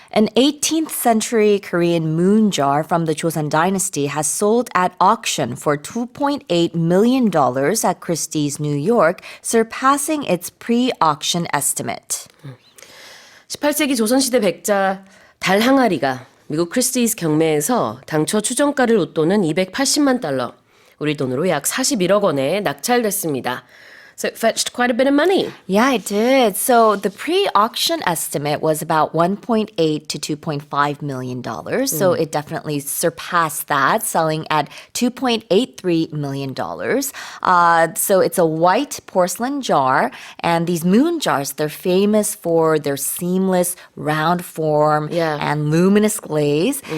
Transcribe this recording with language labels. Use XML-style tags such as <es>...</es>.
<en>An 18th century Korean moon jar from the Joseon dynasty has sold at auction for $2.8 million at Christie's, New York, surpassing its pre-auction estimate.</en> <ko>18세기 조선시대 백자 달 항아리가 미국 크리스티즈 경매에서 당초 추정가를 웃도는 280만 달러, 우리 돈으로 약 41억 원에 낙찰됐습니다.</ko> <en>So it fetched quite a bit of money. Yeah, it did. So the pre-auction estimate was about $1.8 to $2.5 million. So it definitely surpassed that, selling at $2.83 million. So it's a white porcelain jar. And these moon jars, they're famous for their seamless round form and luminous glaze.</en>